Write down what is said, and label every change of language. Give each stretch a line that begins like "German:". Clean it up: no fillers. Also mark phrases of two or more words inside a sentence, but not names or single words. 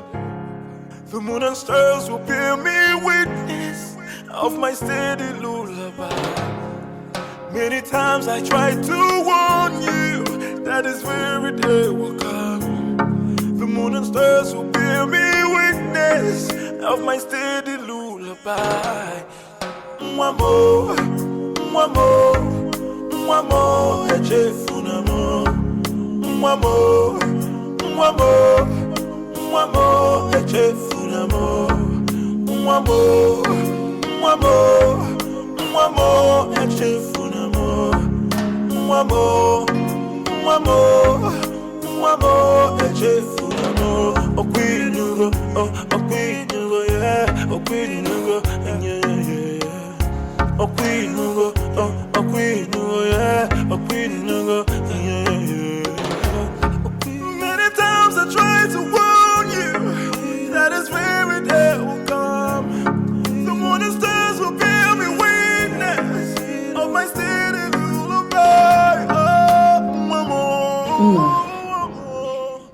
English: The moon and stars will bear me witness of my steady lullaby. Many times I tried to warn you that this very day will come. The moon and stars will bear me witness of my steady lullaby.
Igbo: Mwamo, mwamo, mwamo, echefunamo. Mwamo, mwamo, mwamo, echefunamo. Mwamo, mwamo, mwamo, echefunamo. Mwamo, mwamo, mwamo, echefunamo. Okwinugo, okwinugo, yeah, okwinugo, yeah. Okwinugo, okwinugo, yeah, okwinugo, yeah.
English: Many times I tried to warn you that this very day will come. The morning stars will bear me witness of my steady lullaby. Oh,